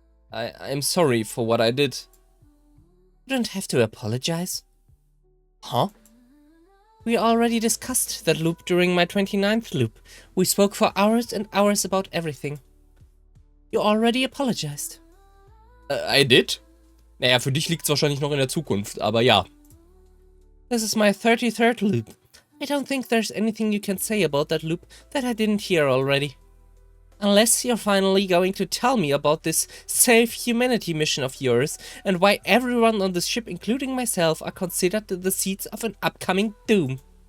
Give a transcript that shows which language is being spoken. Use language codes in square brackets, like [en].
[en] I'm sorry for what I did. You don't have to apologize. Huh? We already discussed that loop during my 29th loop. We spoke for hours and hours about everything. You already apologized. I did? [de] Naja, für dich liegt's wahrscheinlich noch in der Zukunft, aber ja. [en] This is my 33rd loop. I don't think there's anything you can say about that loop that I didn't hear already. Unless you're finally going to tell me about this Save Humanity mission of yours and why everyone on this ship, including myself, are considered the seeds of an upcoming doom.